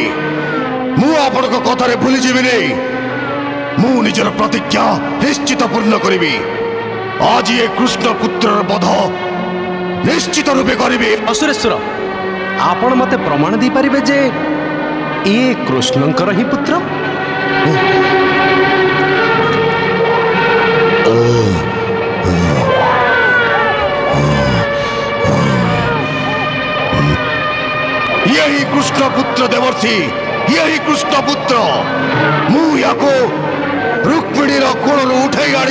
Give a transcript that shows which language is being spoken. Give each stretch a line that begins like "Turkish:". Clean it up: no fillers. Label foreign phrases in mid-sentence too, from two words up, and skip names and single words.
Odia: ମୁଁ ଆପଣଙ୍କ କଥାରେ ଭୁଲିଯିବିନି। ମୁଁ ନିଜର ପ୍ରତିଜ୍ଞା ନିଶ୍ଚିତ ପୂର୍ଣ୍ଣ କରିବି। ଆଜି ଏ କୃଷ୍ଣ ପୁତ୍ରର ବଧ ନିଶ୍ଚିତ ରୂପେ କରିବି। ଅସୁରେଶ୍ୱର, ଆପଣ ମତେ ପ୍ରମାଣ ଦେଇପାରିବେ ଯେ ଇଏ କୃଷ୍ଣଙ୍କର ହିଁ ପୁତ୍ର?
Hindi: यही कृष्ण पुत्र देवर्षि, यही कृष्ण पुत्र।
Odia: ମୁ ୟାକୁ ରୁକ୍ମିଣୀ କୋଳ ଉଠାଇ ଆଣି।